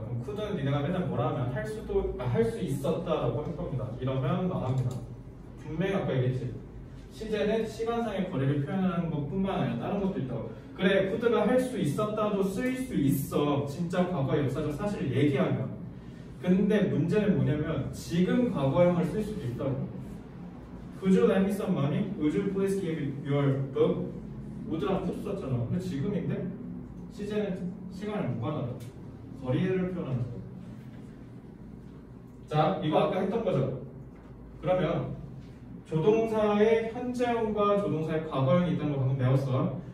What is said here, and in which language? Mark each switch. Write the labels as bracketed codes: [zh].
[ko] 그럼 could는 니네가 맨날 뭐라 하면 할 수 있었다라고 할 겁니다. 이러면 나갑니다. 분명히 아까 얘기했지. 시제는 시간상의 거리를 표현하는 것뿐만 아니라 다른 것도 있다고. 그래, 푸드가 할 수 있었다도 쓰일 수 있어. 진짜 과거의 역사적 사실을 얘기하면. 근데 문제는 뭐냐면 지금 과거형을 쓸 수도 있다고. [en] Could you lend me some money? Would you please give your book? [ko] would랑 could 썼잖아. 근데 지금인데 시제는 시간을 무관하다. 거리를 표현하는 거. 자, 이거 아까 했던 거죠. 그러면 조동사의 현재형과 조동사의 과거형이 있다는 거 방금 배웠어.